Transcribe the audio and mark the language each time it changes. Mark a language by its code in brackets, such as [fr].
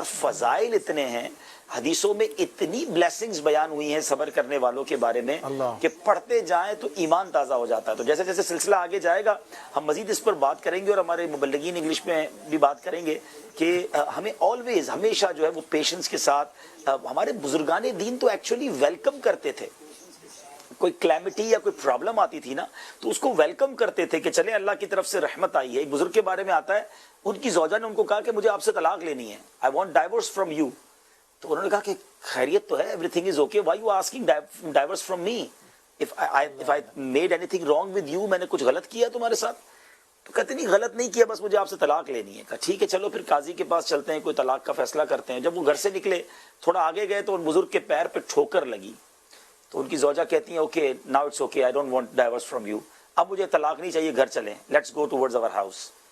[ur] اور فضائل اتنے ہیں، حدیثوں میں اتنی بلیسنگز بیان ہوئی ہیں صبر کرنے والوں کے بارے میں کہ پڑھتے جائیں تو ایمان تازہ ہو جاتا ہے. تو جیسے جیسے سلسلہ آگے جائے گا ہم مزید اس پر بات کریں گے، اور ہمارے مبلغین انگلش میں بھی بات کریں گے کہ ہمیں آلویز، ہمیشہ جو ہے وہ پیشنس کے ساتھ، ہمارے بزرگان دین تو ایکچولی ویلکم کرتے تھے. کوئی کلیمٹی یا کوئی پرابلم آتی تھی نا تو اس کو ویلکم کرتے تھے کہ چلیں اللہ کی طرف سے رحمت آئی ہے. ایک بزرگ کے بارے میں آتا ہے، ان کی زوجہ نے ان کو کہا کہ مجھے آپ سے طلاق لینی ہے، [en] I want divorce from you. [ur] تو انہوں نے کہا کہ خیریت تو ہے، [en] everything is okay, why you asking divorce from me? If I made anything wrong with you، [ur] میں نے کچھ غلط کیا تمہارے ساتھ؟ تو کہتے نہیں غلط نہیں کیا، بس مجھے آپ سے طلاق لینی ہے. کہا ٹھیک ہے چلو پھر قاضی کے پاس چلتے ہیں، کوئی طلاق کا فیصلہ کرتے ہیں. جب وہ گھر سے نکلے تھوڑا آگے گئے تو ان بزرگ کے پیر پہ ٹھوکر لگی. تو ان کی زوجہ کہتی ہیں [en] okay now it's okay, I don't want divorce from you, [ur] اب مجھے طلاق نہیں چاہیے، گھر چلیں، [en] Let's go towards our house.